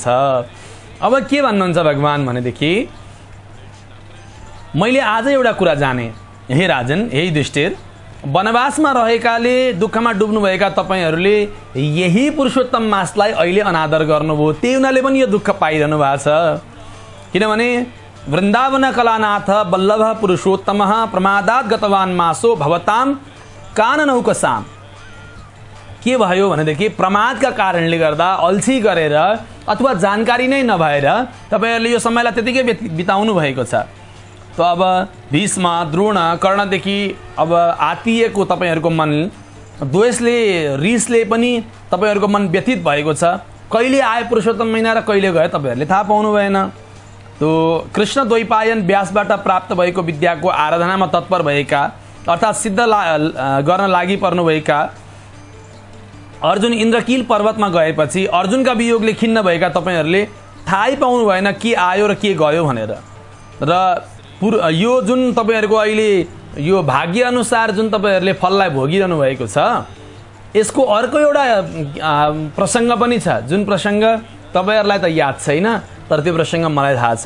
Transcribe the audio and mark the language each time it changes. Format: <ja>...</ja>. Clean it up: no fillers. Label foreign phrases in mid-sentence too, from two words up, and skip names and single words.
<ne>अब के भन्नुहुन्छ भगवान भनेदेखि, मैले आज एउटा कुरा जाने, हे राजन, हे युधिष्ठिर, वनवासमा रहेकाले दुःखमा डुब्नुभएका तपाईँहरूले यही पुरुषोत्तम मासलाई अहिले अनादर गर्नुभयो, त्यही हुनाले पनि यो दुःख पाइरहनु भएको छ।</ne> <sa>किनभने वृन्दावन कलानाथ वल्लभ पुरुषोत्तम प्रमादात गतवान मासो भवताम काननौकसाम।</sa> <ne>के भयो भनेदेखि प्रमादका कारणले गर्दा, अल्छी गरेर अथवा जानकारी नै नभएर तपाईँहरूले यो समयलाई त्यतिकै बिताउनु भएको छ। त अब भीष्म, द्रोण, कर्णदेखि अब आत्तिएको तपाईँहरूको मन द्वेषले, रिसले पनि तपाईँहरूको मन व्यथित भएको छ। कहिले आए पुरुषोत्तम महिना र कहिले गयो तपाईँहरूले थाहा पाउनु भएन। तो कृष्ण द्वैपायन व्यासबाट प्राप्त भएको विद्याको आराधनामा तत्पर भएका अर्थात् सिद्ध गर्न लागि पर्नुभएका अर्जुन इन्द्रकील पर्वतमा गएपछि अर्जुनका वियोगले खिन्न भएका तपाईहरूले थाहै पाउनु भएन के आयो र के गयो भनेर। र यो जुन तपाईहरूको अहिले यो भाग्य अनुसार जुन तपाईहरूले फललाई भोगिरहनु भएको छ, यसको अर्को एउटा प्रसङ्ग पनि छ, जुन प्रसङ्ग तपाईहरूलाई त याद छैन, तर त्यो प्रसङ्ग मलाई थाहा छ।</ne>